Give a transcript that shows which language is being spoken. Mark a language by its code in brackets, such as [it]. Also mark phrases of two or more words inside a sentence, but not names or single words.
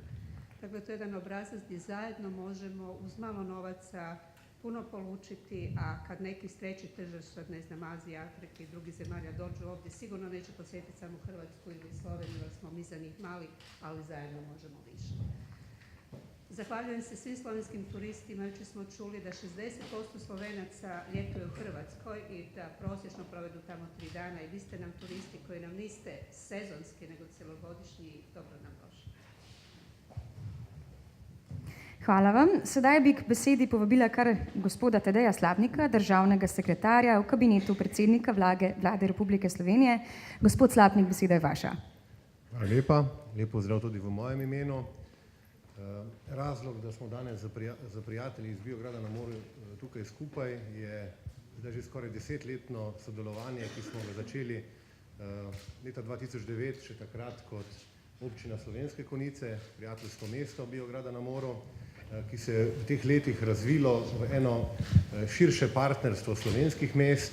[hr] Dakle, to je jedan obrazac gdje zajedno možemo uz malo novaca puno polučiti, a kad neki iz trećih tržišta, ne znam, Azije, Afrike i drugih zemalja dođu ovdje, sigurno neće posjetiti samo Hrvatsku ili Sloveniju, jer smo mi za njih mali, ali zajedno možemo više. Zahvaljujem se svim slovenskim turistima. Jučer smo čuli da 60% Slovenaca ljetuje u Hrvatskoj i da prosječno provedu tamo 3 dana, i vi ste nam turisti koji nam niste sezonski nego celogodišnji, dobro nam došli. Hvala vam. [sl] Sedaj bi k besedi povabila kar gospoda Tadeja Slapnika, državnega sekretarja v kabinetu predsednika Vlade Republike Slovenije. Gospod Slapnik, beseda je vaša. Hvala lepa. Lep pozdrav tudi v mojem imenu. Razlog, da smo danes za prijatelji iz Biograda na Moru tukaj skupaj, je zdaj že skoraj 10-letno sodelovanje, ki smo ga začeli leta 2009, še takrat kot občina Slovenske Konjice, prijateljsko mesto Biograda na Moru, ki se je v teh letih razvilo v eno širše partnerstvo slovenskih mest.